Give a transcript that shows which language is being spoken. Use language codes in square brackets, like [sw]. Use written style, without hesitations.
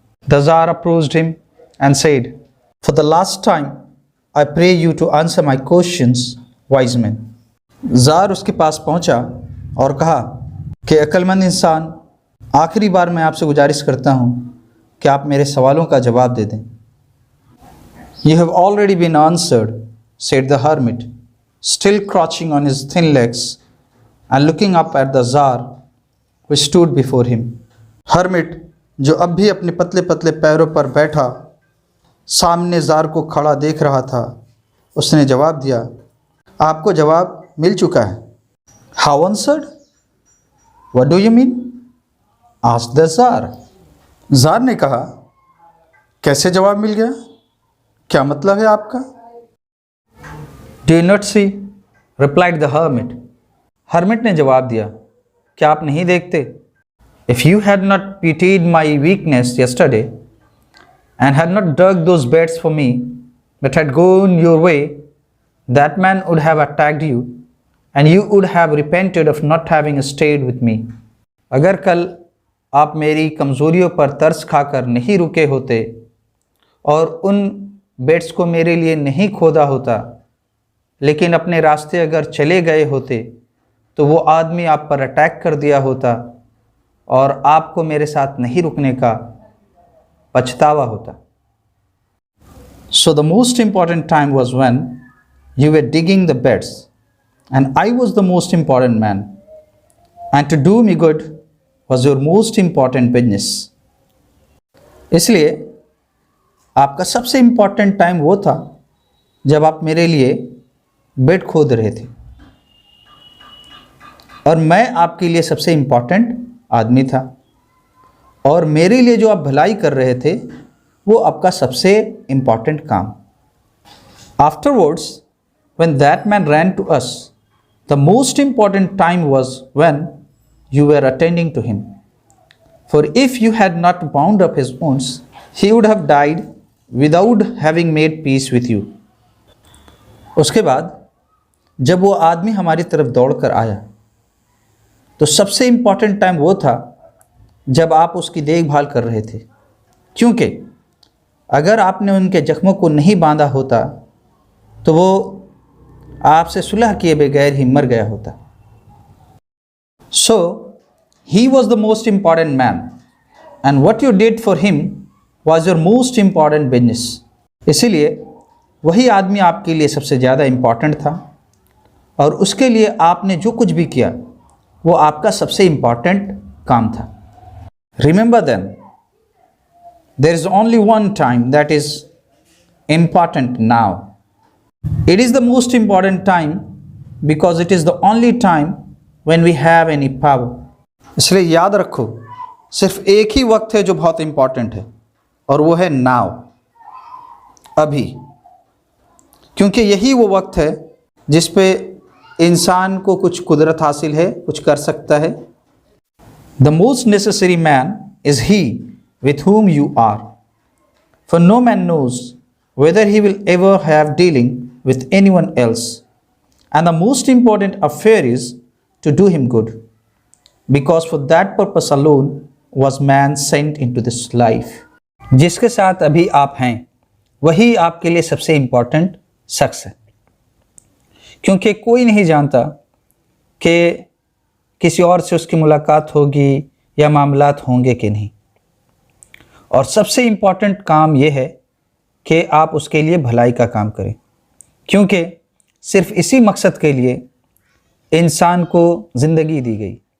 [en] The Tsar approached him and said, "For the last time, I pray you to answer my questions, wise man." [hi] ज़ार उसके पास पहुंचा और कहा कि अक्लमंद इंसान, आखिरी बार मैं आपसे गुजारिश करता हूं कि आप मेरे सवालों का जवाब दे दें। [en] You have already been answered, said the hermit, still crouching on his thin legs and looking up at the Tsar who stood before him. [hi] Hermit जो अब भी अपने पतले पतले पैरों पर बैठा सामने ज़ार को खड़ा देख रहा था, उसने जवाब दिया, आपको जवाब मिल चुका है। [en] How answered? What do you mean? asked the Tsar. [hi] ज़ार ने कहा, कैसे जवाब मिल गया? क्या मतलब है आपका? [en] Do you not see? replied the hermit. [hi] Hermit ने जवाब दिया, क्या आप नहीं देखते? [en] If you had not pitied my weakness yesterday and had not dug those beds for me, but had gone your way, that man would have attacked you and you would have repented of not having stayed with me. [hi] अगर कल आप मेरी कमज़ोरियों पर तरस खाकर नहीं रुके होते और उन बेड्स को मेरे लिए नहीं खोदा होता, लेकिन अपने रास्ते अगर चले गए होते तो वो आदमी आप पर अटैक कर दिया होता और आपको मेरे साथ नहीं रुकने का पछतावा होता। [en] So the most important time was when you were digging the beds and I was the most important man, and to do me good was your most important business. [hi] इसलिए आपका सबसे इम्पॉर्टेंट टाइम वो था जब आप मेरे लिए bed खोद रहे थे और मैं आपके लिए सबसे इम्पॉर्टेंट आदमी था और मेरे लिए जो आप भलाई कर रहे थे वो आपका सबसे इम्पॉर्टेंट काम। [en] Afterwards, when that man ran to us, the most important time was when you were attending to him. For if you had not bound up his wounds, he would have died without having made peace with you. [hi] उसके बाद जब वो आदमी हमारी तरफ दौड़कर आया तो सबसे इम्पॉर्टेंट टाइम वो था जब आप उसकी देखभाल कर रहे थे, क्योंकि अगर आपने उनके जख्मों को नहीं बांधा होता तो वो आपसे सुलह किए बगैर ही मर गया होता। [en] So he was the most important man and what you did for him was your most important business. [hi] इसीलिए वही आदमी आपके लिए सबसे ज़्यादा इम्पॉर्टेंट था और उसके लिए आपने जो कुछ भी किया वो आपका सबसे इम्पॉर्टेंट काम था। [en] Remember then, there is only one time that is important now. It is the most important time because it is the only time when we have any power. [hi] इसलिए याद रखो, सिर्फ एक ही वक्त है जो बहुत इम्पॉर्टेंट है और वो है नाउ, अभी। क्योंकि यही वो वक्त है जिस पे इंसान को कुछ कुदरत हासिल है, कुछ कर सकता है। [en] The most necessary man is he with whom you are, for no man knows whether he will ever have dealing with anyone else, and the most important affair is to do him good, because for that purpose alone was man sent into this life. [hi] जिसके साथ अभी आप हैं वही आपके लिए सबसे important शख्स है, क्योंकि कोई नहीं जानता कि किसी और से उसकी मुलाकात होगी या मामलात होंगे कि नहीं। और सबसे इम्पॉर्टेंट काम यह है कि आप उसके लिए भलाई का काम करें, क्योंकि सिर्फ इसी मकसद के लिए इंसान को ज़िंदगी दी गई।